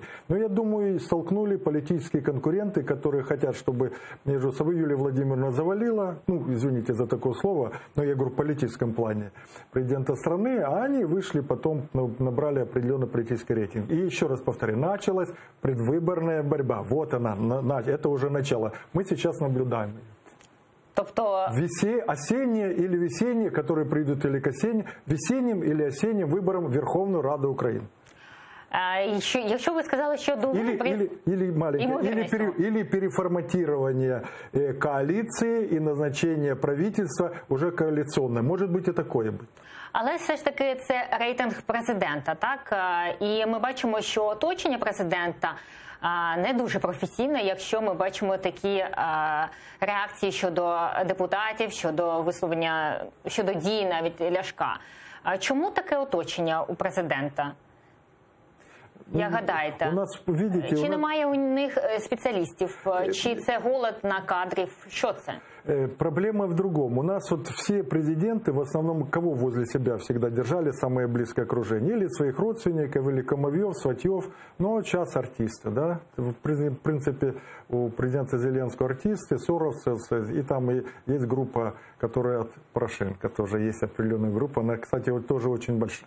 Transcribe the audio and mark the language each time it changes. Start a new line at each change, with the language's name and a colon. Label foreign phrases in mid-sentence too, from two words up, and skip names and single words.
Russian: Но я думаю, столкнули политические конкуренты, которые хотят, чтобы между собой Юлия Владимировна завалила, извините за такое слово, но я говорю в политическом плане, президента страны, а они вышли потом, набрали определенный политический рейтинг. И еще раз повторяю, началась предвыборная борьба. Вот она. Это уже начало. Мы сейчас наблюдаем.
Ukrainian: Тобто...
Russian: Осенние или весенние, которые придут или к весенним или осенним выборам в Верховную Раду України.
Ukrainian: Якщо ви сказали, що до виборів...
Russian: Или переформатирование коалиции и назначение правительства уже коалиционное. Может быть и такое быть.
Ukrainian: Але все ж таки це рейтинг президента, так? І ми бачимо, що оточення президента не дуже професійне, якщо ми бачимо такі реакції щодо депутатів, щодо висловлення, щодо дій навіть Ляшка. Чому таке оточення у президента? Як гадаєте? Чи немає у них спеціалістів? Чи це голод на кадрів? Що це?
Russian: Проблема в другом. У нас вот все президенты, в основном, кого возле себя всегда держали, самое близкое окружение. Или своих родственников, или Комовьев, Сватьев, но сейчас артисты, да. В принципе, у президента Зеленского артисты, Соровцы, и там и есть группа, которая от Порошенко, тоже есть определенная группа, она, кстати, вот тоже очень большая.